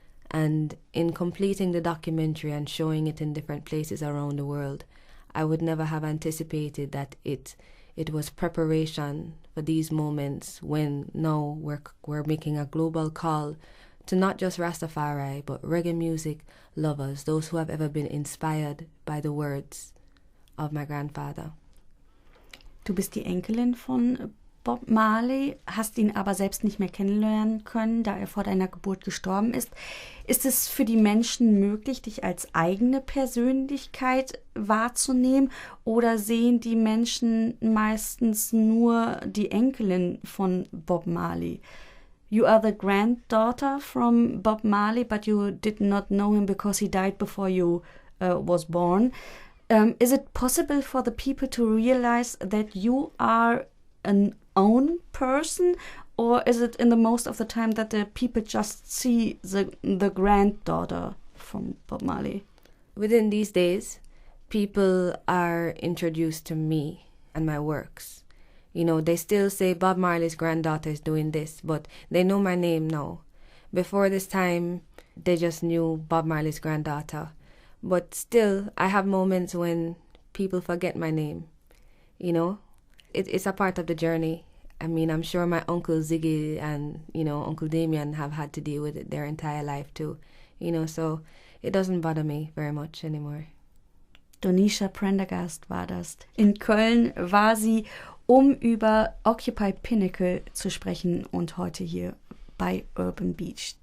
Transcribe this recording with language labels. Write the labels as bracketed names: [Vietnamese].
[English] And in completing the documentary and showing it in different places around the world, I would never have anticipated that it was preparation for these moments when now we're making a global call to not just Rastafari, but reggae music lovers, those who have ever been inspired by the words of my grandfather. [German] Du bist die Enkelin von Bob Marley, hast ihn aber selbst nicht mehr kennenlernen können, da er vor deiner Geburt gestorben ist. Ist es für die Menschen möglich, dich als eigene Persönlichkeit wahrzunehmen, oder sehen die Menschen meistens nur die Enkelin von Bob Marley? [English] You are the granddaughter from Bob Marley, but you did not know him because he died before you was born. Is it possible for the people to realize that you are an own person, or is it in the most of the time that the people just see the granddaughter from Bob Marley? Within these days, people are introduced to me and my works. You know, they still say Bob Marley's granddaughter is doing this, but they know my name now. Before this time, they just knew Bob Marley's granddaughter. But still, I have moments when people forget my name, you know. It's a part of the journey. I mean, I'm sure my Uncle Ziggy and, you know, Uncle Damien have had to deal with it their entire life too. You know, so it doesn't bother me very much anymore. [German] Donisha Prendergast war das. In Köln war sie, um über Occupy Pinnacle zu sprechen, und heute hier bei Urban Beach.